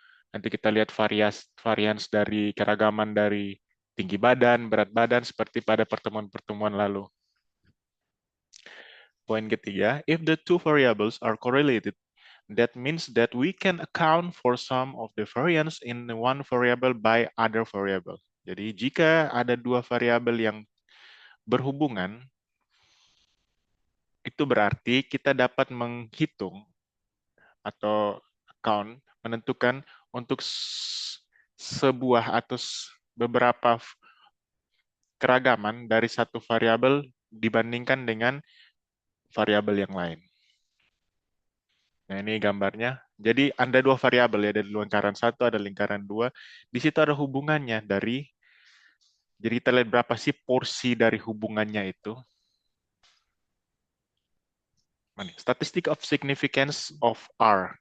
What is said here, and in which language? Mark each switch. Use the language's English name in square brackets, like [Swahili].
[Indonesian] Nanti kita lihat varians dari keragaman dari tinggi badan, berat badan, seperti pada pertemuan-pertemuan lalu. [English] Poin ketiga, if the two variables are correlated, that means that we can account for some of the variance in one variable by other variable. [Indonesian] Jadi jika ada dua variabel yang berhubungan, itu berarti kita dapat menghitung atau account, menentukan untuk sebuah atau beberapa keragaman dari satu variabel dibandingkan dengan variabel yang lain. Nah, ini gambarnya. Jadi ada dua variabel ya, dari lingkaran satu ada lingkaran dua. Di situ ada hubungannya dari, jadi kita lihat berapa sih porsi dari hubungannya itu. [English] Statistic of significance of R.